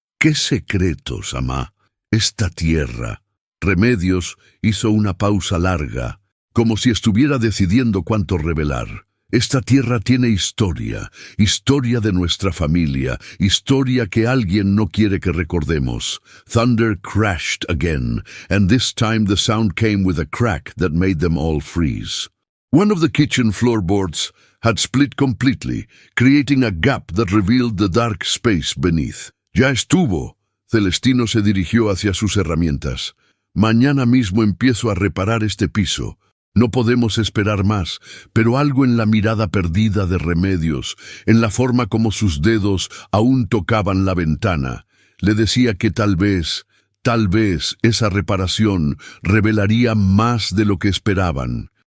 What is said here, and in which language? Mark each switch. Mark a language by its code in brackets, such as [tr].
[es] «¿Qué secretos, amá?» «Esta tierra». Remedios hizo una pausa larga, como si estuviera decidiendo cuánto revelar. Esta tierra tiene historia, historia de nuestra familia, historia que alguien no quiere que recordemos. [en] Thunder crashed again, and this time the sound came with a crack that made them all freeze. One of the kitchen floorboards had split completely, creating a gap that revealed the dark space beneath. [es] Ya estuvo. Celestino se dirigió hacia sus herramientas. Mañana mismo empiezo a reparar este piso. No podemos esperar más, pero algo en la mirada perdida de Remedios, en la forma como sus dedos aún tocaban la ventana, le decía que tal vez esa reparación revelaría más de lo que esperaban.